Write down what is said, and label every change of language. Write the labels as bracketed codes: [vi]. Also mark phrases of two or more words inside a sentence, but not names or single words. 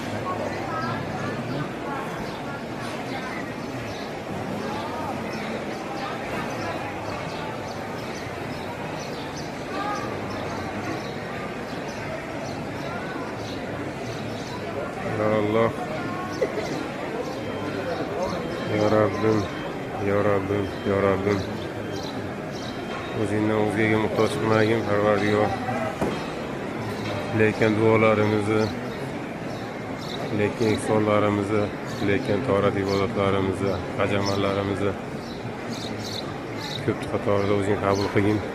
[ar] Ya Allah. [uz] Ya Rabbim, ya Rabbim, ya Rabbim. O'zingdan o'zgaga muhtoj qilmagin, Parvardigor. Lekin duolarimizni, lekin ihsonlarimizni, lekin torat ibodatlarimizni, haj amallarimizni ko'p qatorida o'zing qabul qilgin.